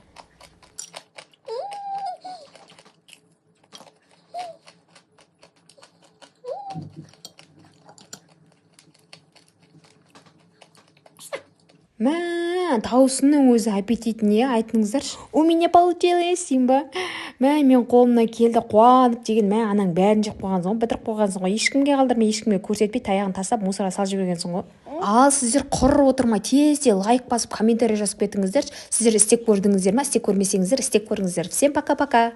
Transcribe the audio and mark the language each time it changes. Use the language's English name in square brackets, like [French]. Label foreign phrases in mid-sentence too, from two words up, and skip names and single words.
[Kazakh] Таусының өзі аппетитіне айтыңыздаршы. [Russian] У меня получилось, Симба. [Kazakh] Мен қолымнан келді, қуанып деген, анаң бәрін жеп қойғансың ғой, бітіріп қойғансың ғой, ешкімге қалдырмай, ешкімге көрсетпей, таяғын тастап, мусорға салып жібергенсің ғой. Ал сіздер құр отырмай, тезде лайк басып, комментарий жазып кетіңіздерші. Сіздер істеп көрдіңіздер ме? Істеп көрмесеңіздер, істеп көріңіздер. [Russian] Всем пока-пока.